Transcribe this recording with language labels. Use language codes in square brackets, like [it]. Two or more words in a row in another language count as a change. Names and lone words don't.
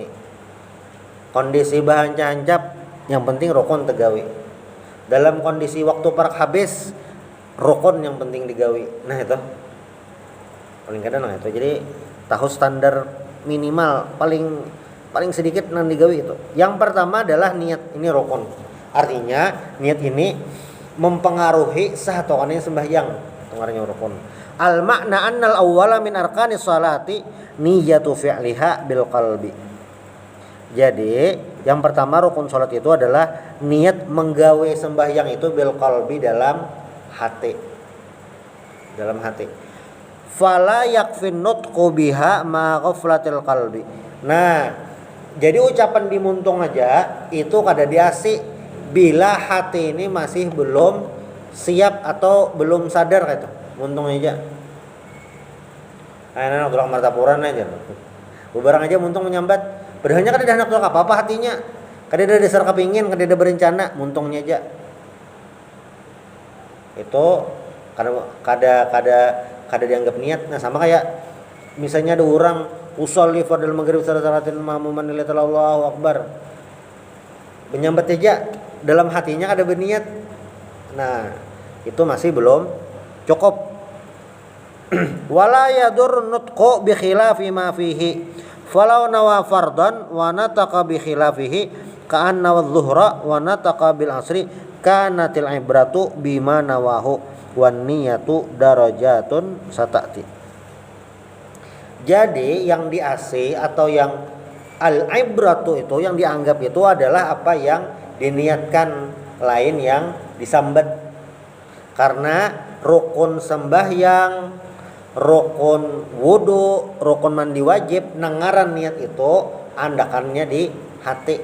[bjn] Kondisi bahancap yang penting rukun tegawi. Dalam kondisi waktu parak habis rukun yang penting digawi. Nah itu paling kada nah itu. Jadi tahu standar minimal paling sedikit nang digawi itu. Yang pertama adalah niat, ini rukun. Artinya niat ini mempengaruhi sah atau tidaknya sembahyang. Pengaruhnya rukun. [ar] المعنى أن الأول من أركان الصلاة نيتها فعلها بالقلب. [bjn] Jadi yang pertama rukun salat itu adalah niat menggawe sembahyang itu [ar] بالقلب [bjn] dalam hati. Dalam hati. [ar] فلا يكفي النطق بها مع غفلة القلب. [bjn] Nah, jadi ucapan dimuntung aja itu kada diasi bila hati ini masih belum siap atau belum sadar gitu. Muntung aja. Anak dorang martapuran aja. Bebarang aja muntung menyambat. Padahalnya kada ada anak dorang apa-apa hatinya. Kada ada dasar kepingin, kada ada berencana, muntungnya aja. Itu kada dianggap niat. Nah, sama kayak misalnya ada orang [ar] أصلي فرض المغرب ثلاث مأموما لله الله أكبر. [bjn] Menyambat aja dalam hatinya ada berniat. Nah, itu masih belum cukup. [ar] ولا يضر النطق بخلاف ما فيه. فلو نوى فرضا ونطق بخلافه كأن نوى الظهر ونطق بالعصر كانت العبرة بما نواه والنية درجة ستة. [bjn] Jadi yang di AC atau yang al-ibratu itu yang dianggap itu adalah apa yang diniatkan, lain yang disambat. Karena rukun sembahyang, rukun wudu, rukun mandi wajib, nangaran niat itu andakannya di hati.